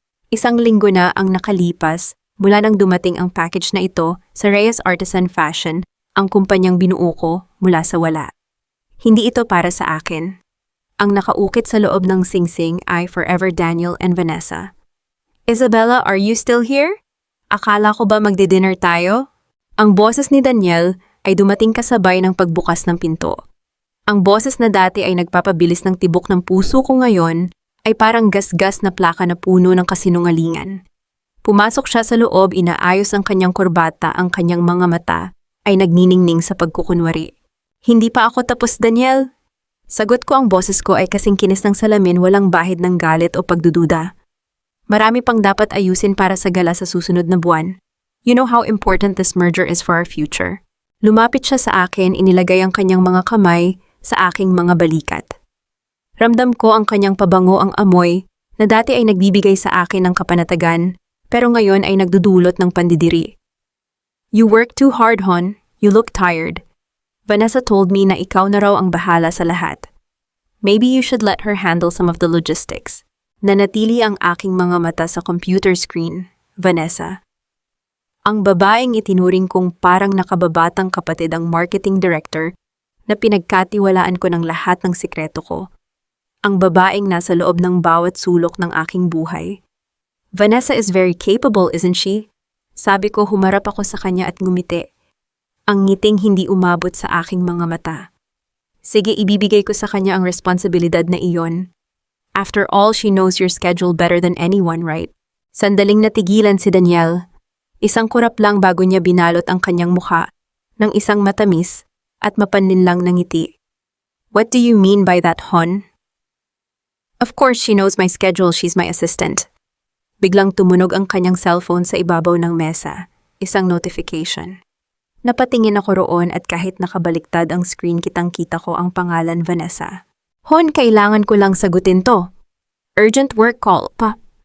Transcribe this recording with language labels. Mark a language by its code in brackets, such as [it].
[tl] Isang linggo na ang nakalipas mula nang dumating ang package na ito sa Reyes Artisan Fashion, ang kumpanyang binuo ko mula sa wala. Hindi ito para sa akin. Ang nakaukit sa loob ng singsing ay Forever Daniel and Vanessa. [en] Isabella, are you still here? [tl] Akala ko ba magdi-dinner tayo? Ang boses ni Daniel ay dumating kasabay ng pagbukas ng pinto. Ang boses na dati ay nagpapabilis ng tibok ng puso ko ngayon ay parang gasgas na plaka na puno ng kasinungalingan. Pumasok siya sa loob, inaayos ang kanyang kurbata, ang kanyang mga mata ay nagniningning sa pagkukunwari. Hindi pa ako tapos, Daniel. Sagot ko, ang boses ko ay kasing kinis ng salamin, walang bahid ng galit o pagdududa. Marami pang dapat ayusin para sa gala sa susunod na buwan. [en] You know how important this merger is for our future. [tl] Lumapit siya sa akin, inilagay ang kanyang mga kamay sa aking mga balikat. Ramdam ko ang kanyang pabango, ang amoy na dati ay nagbibigay sa akin ng kapanatagan, pero ngayon ay nagdudulot ng pandidiri. [en] You work too hard, hon. You look tired. Vanessa told me [tl] na ikaw na raw ang bahala sa lahat. [en] Maybe you should let her handle some of the logistics. [tl] Nanatili ang aking mga mata sa computer screen, Vanessa. Ang babaeng itinuring kong parang nakababatang kapatid, ang marketing director na pinagkatiwalaan ko ng lahat ng sikreto ko. Ang babaeng nasa loob ng bawat sulok ng aking buhay. [en] Vanessa is very capable, isn't she? [tl] Sabi ko, humarap ako sa kanya at ngumiti. Ang ngiting hindi umabot sa aking mga mata. Sige, ibibigay ko sa kanya ang responsibilidad na iyon. [en] After all, she knows your schedule better than anyone, right? [tl] Sandaling natigilan si Daniel. Isang kurap lang bago niya binalot ang kanyang mukha ng isang matamis at mapanlinlang na ngiti. [en] What do you mean by that, hon? Of course, she knows my schedule. She's my assistant. [tl] Biglang tumunog ang kanyang cellphone sa ibabaw ng mesa. Isang notification. Napatingin ako roon at kahit nakabaliktad ang screen, kitang-kita ko ang pangalan Vanessa. Hon, kailangan ko lang sagutin to. [en] Urgent work call, [tl] pa.